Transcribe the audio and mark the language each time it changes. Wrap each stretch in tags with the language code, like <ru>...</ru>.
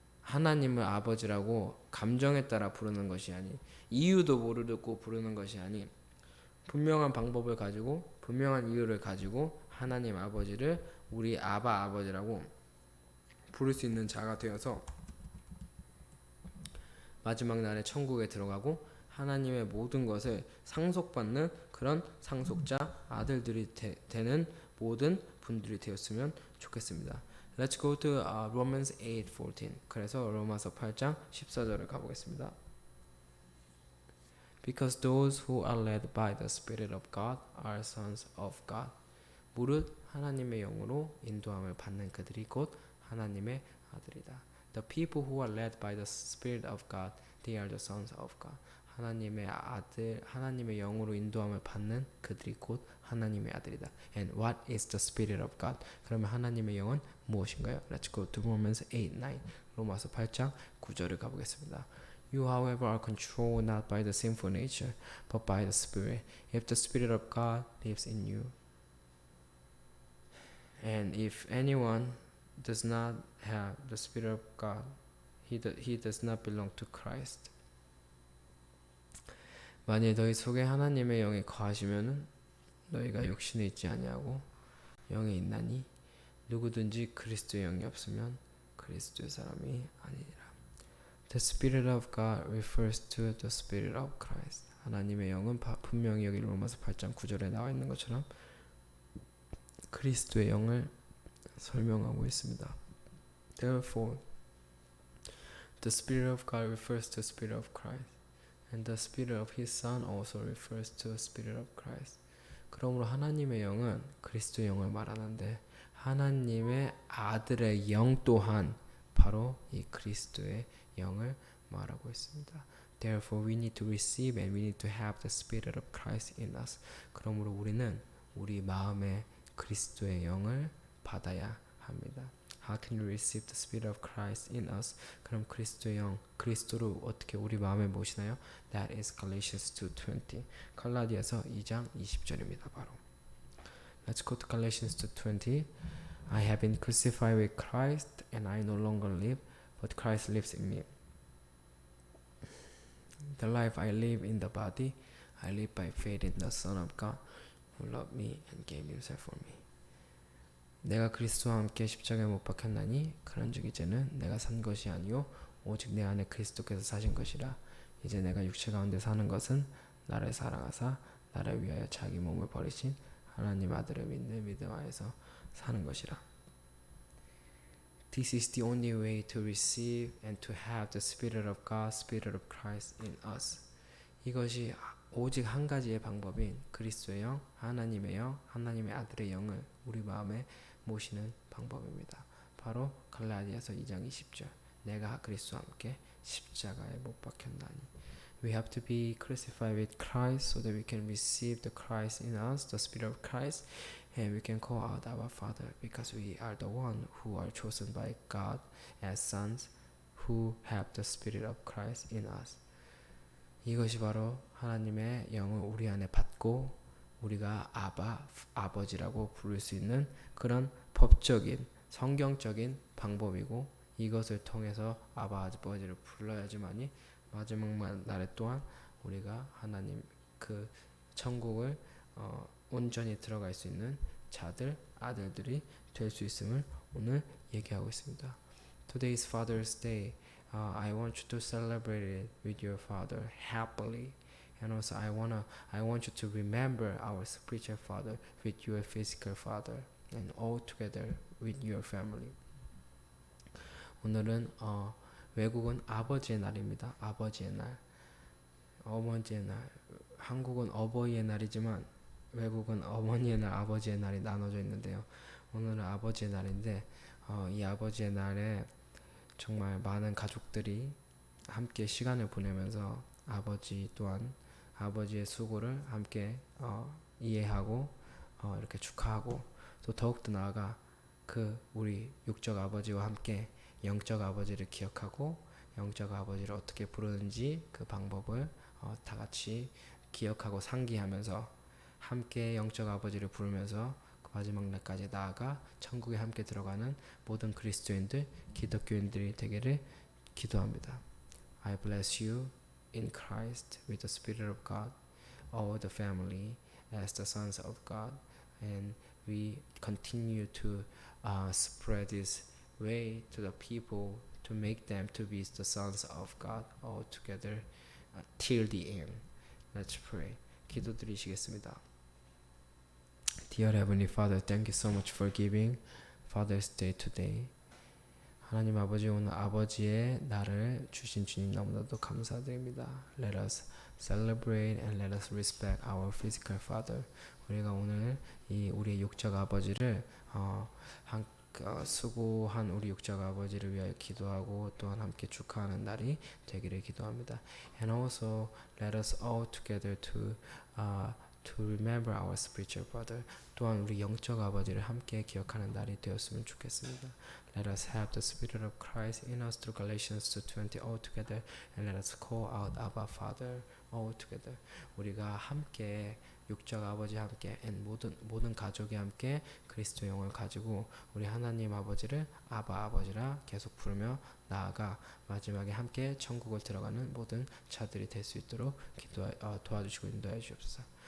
<ko>하나님을 아버지라고 감정에 따라 부르는 것이 아닌, 이유도 모르고 부르는 것이 아닌, 분명한 방법을 가지고 분명한 이유를 가지고 하나님 아버지를 우리 아바 아버지라고 부를 수 있는 자가 되어서 마지막 날에 천국에 들어가고 하나님의 모든 것을 상속받는 그런 상속자 아들들이 되는 모든 분들이 되었으면 좋겠습니다.</ko> <en>Let's go to Romans 8:14.</en> <ko>그래서 로마서 8장 14절을 가보겠습니다.</ko> <en>Because those who are led by the Spirit of God are sons of God.</en> <ko>무릇 하나님의 영으로 인도함을 받는 그들이 곧 하나님의 아들이다.</ko> <en>The people who are led by the Spirit of God, they are the sons of God.</en> <ko>하나님의 아들, 하나님의 영으로 인도함을 받는 그들이 곧 하나님의 아들이다.</ko> <en>And what is the Spirit of God?</en> <ko>그러면 하나님의 영은 무엇인가요?</ko> <en>Let's go to Romans 8:9.</en> <ko>로마서 8장 9절을 가보겠습니다.</ko> <en>You, however, are controlled not by the sinful nature, but by the Spirit. If the Spirit of God lives in you. And if anyone does not have the Spirit of God, he does not belong to Christ.</en> <ko>만일 너희 속에 하나님의 영이 거하시면은 너희가 육신에 있지 아니하고 영에 있나니 누구든지 그리스도의 영이 없으면 그리스도의 사람이 아니니라.</ko> <en>The Spirit of God refers to the Spirit of Christ.</en> <ko>하나님의 영은 분명히 여기 로마서 8장 9절에 나와 있는 것처럼 그리스도의 영을 설명하고 있습니다.</ko> <en>Therefore, the Spirit of God refers to the Spirit of Christ, and the Spirit of His Son also refers to the Spirit of Christ.</en> <ko>그러므로 하나님의 영은 그리스도의 영을 말하는데 하나님의 아들의 영 또한 바로 이 그리스도의 영을 말하고 있습니다.</ko> <en>Therefore, we need to receive and we need to have the Spirit of Christ in us.</en> <ko>그러므로 우리는 우리 마음에 그리스도의 영을 받아야 합니다.</ko> <en>How can we receive the Spirit of Christ in us?</en> <ko>그럼 그리스도의 영, 그리스도를 어떻게 우리 마음에 모시나요?</ko> <en>That is Galatians 2:20.</en> <ko>갈라디아서 2장 20절입니다.</ko> <en>바로. Let's go to Galatians 2:20. I have been crucified with Christ, and I no longer live, but Christ lives in me. The life I live in the body, I live by faith in the Son of God, who loved me and gave himself for me.</en> <ko>내가 그리스도와 함께 십자가에 못 박혔나니 그런즉 이제는 내가 산 것이 아니요 오직 내 안에 그리스도께서 사신 것이라. 이제 내가 육체 가운데 사는 것은 나를 사랑하사 나를 위하여 자기 몸을 버리신 하나님 아들을 믿는 믿음 안에서 사는 것이라.</ko> <en>This is the only way to receive and to have the Spirit of God, Spirit of Christ in us.</en> <ko>이것이 오직 한 가지의 방법인 그리스도의 영, 하나님의 영, 하나님의 아들의 영을 우리 마음에 모시는 방법입니다. 바로 갈라디아서 2장 20절. 내가 그리스도와 함께 십자가에 못 박혔나니.</ko> <en>We have to be crucified with Christ so that we can receive the Christ in us, the Spirit of Christ, and we can call out our Father because we are the one who are chosen by God as sons who have the Spirit of Christ in us.</en> <ko>이것이 바로 하나님의 영을 우리 안에 받고 우리가 아버지라고 부를 수 있는 그런 법적인 성경적인 방법이고, 이것을 통해서 아버지를 불러야지만이 마지막 날에 또한 우리가 하나님 그 천국을 온전히 들어갈 수 있는 자들, 아들들이 될 수 있음을 오늘 얘기하고 있습니다.</ko> <en>Today is Father's Day. I want you to celebrate it with your father happily, and also I want you to remember our spiritual father with your physical father, and all together with your family.</en> <ko>오늘은 외국은 아버지의 날입니다. 아버지의 날, 어머니의 날. 한국은 어버이의 날이지만 외국은 어머니의 날, 아버지의 날이 나눠져 있는데요. 오늘은 아버지의 날인데 이 아버지의 날에 정말 많은 가족들이 함께 시간을 보내면서 아버지 또한 아버지의 수고를 함께 이해하고 이렇게 축하하고, 또 더욱더 나아가 그 우리 육적 아버지와 함께 영적 아버지를 기억하고 영적 아버지를 어떻게 부르는지 그 방법을 다 같이 기억하고 상기하면서 함께 영적 아버지를 부르면서 그 마지막 날까지 나아가 천국에 함께 들어가는 모든 그리스도인들, 기독교인들이 되기를 기도합니다.</ko> <en>I bless you in Christ with the Spirit of God, all the family as the sons of God, and we continue to spread this way to the people to make them to be the sons of God all together till the end. Let's pray.</en> <ko>기도드리시겠습니다.</ko> <en>Dear Heavenly Father, thank you so much for giving Father's Day today.</en> <ko>하나님 아버지, 오늘 아버지의 날을 주신 주님 너무나도 감사드립니다.</ko> <en>Let us celebrate and let us respect our physical father.</en> <ko>우리가 오늘 이 우리의 육적 아버지를 수고한 우리 육적 아버지를 위하여 기도하고 또한 함께 축하하는 날이 되기를 기도합니다.</ko> <en>And also let us all together to remember our spiritual brother.</en> <ko>또한 우리 영적 아버지를 함께 기억하는 날이 되었으면 좋겠습니다.</ko> <en>Let us have the Spirit of Christ in us through Galatians 2:20 all together, and let us call out Abba Father all together.</en> <ko>우리가 함께 육적 아버지 함께 and 모든 가족이 함께 그리스도 영을 가지고 우리 하나님 아버지를 아바 아버지라 계속 부르며 나아가 마지막에 함께 천국을 들어가는 모든 자들이 될 수 있도록 도와주시고 인도해 주옵소서.</ko>